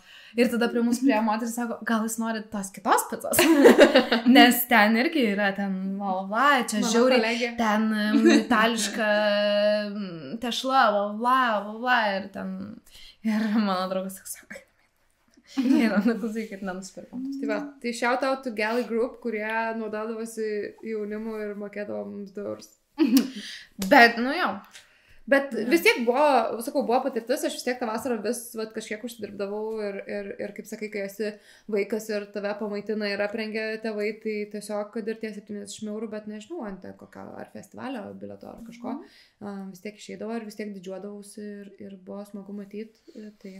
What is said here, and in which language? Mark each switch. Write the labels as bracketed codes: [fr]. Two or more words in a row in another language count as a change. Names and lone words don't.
[lt] Ir tada prie mūsų prie moteris sako, gal jūs norit tos kitos picos? Nes ten irgi yra, ten, čia žiauriai, ten itališka tešla, ir ten, ir mano draugas sako, nenusipirkom. [en] Tai shout out to Galley Group, [lt] kurie naudodavosi jaunimu ir mokėdavo mums €2. Bet, jau. Bet vis tiek buvo patirtis, aš vis tiek tą vasarą kažkiek užsidirbdavau ir kaip sakai, kai esi vaikas ir tave pamaitina ir aprengia tėvai, tai tiesiog, kad ir tie 70 €, bet nežinau, ant kokio ar festivalio bileto ar kažko, vis tiek išeidavo ir vis tiek didžiuodavausi ir buvo smagu matyti.